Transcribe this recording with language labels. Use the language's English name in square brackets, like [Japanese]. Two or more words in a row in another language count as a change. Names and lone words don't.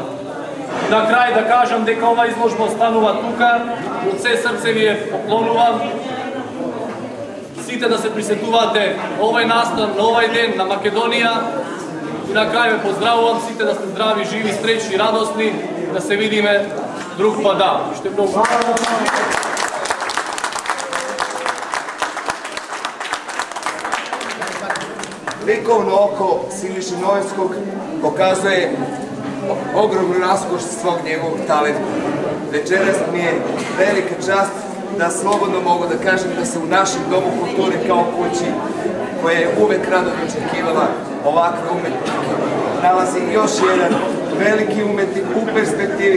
[Macedonian] На крај да кажам дека оваа изложба останува тука, од се срце ви ја поклонувам. Сите да се присетувате овој настан, на овој ден на Македонија. И на крај ве поздравувам сите да сте здрави, живи, среќни, радосни, да се видиме друг пат. Ще многу. [Serbian] Likovno oko Siniše Noveskog pokazuje ogromnu raskošnost svog njegovog talenta. Večeras mi je velika čast da slobodno mogu da kažem da se u našem domu kulture kao kući, koja je uvek rado očekivala ovakve umetnike, nalazi još jedan veliki umetnik u perspektivi.